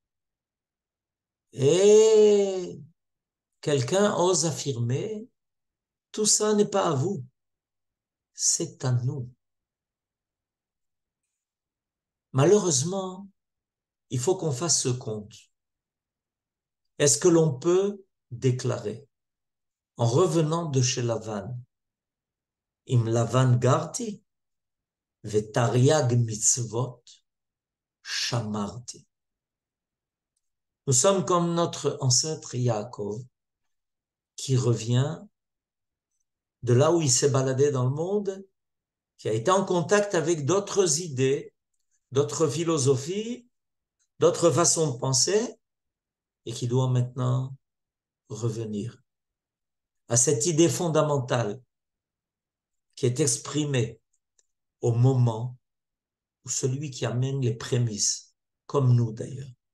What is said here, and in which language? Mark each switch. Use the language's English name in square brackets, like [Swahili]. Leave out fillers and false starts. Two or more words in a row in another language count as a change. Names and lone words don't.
[French] Et quelqu'un ose affirmer, tout ça n'est pas à vous, c'est à nous. Malheureusement, il faut qu'on fasse ce compte. Est-ce que l'on peut déclarer, en revenant de chez Lavan, [Hebrew] עם לבן גרתי ותרי"ג מצוות שמרתי. [French] Nous sommes comme notre ancêtre Yaakov, qui revient de là où il s'est baladé dans le monde, qui a été en contact avec d'autres idées, d'autres philosophies, d'autres façons de penser, et qui doit maintenant revenir à cette idée fondamentale qui est exprimée au moment où celui qui amène les prémices, comme nous d'ailleurs,